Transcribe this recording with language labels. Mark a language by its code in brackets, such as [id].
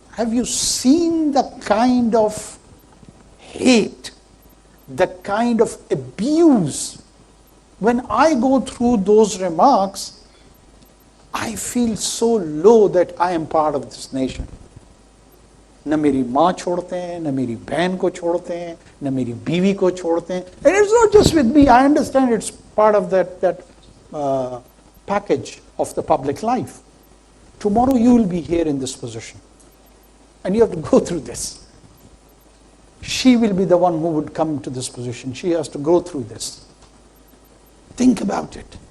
[en] Have you seen the kind of hate, the kind of abuse? When I go through those remarks, I feel so low that I am part of this nation. [hi] न मेरी माँ छोड़ते हैं, न मेरी बहन को छोड़ते हैं, न मेरी बीवी को छोड़ते हैं. [en] And it's not just with me. I understand it's part of that package of the public life. Tomorrow you will be here in this position, and you have to go through this. She will be the one who would come to this position. She has to go through this. Think about it.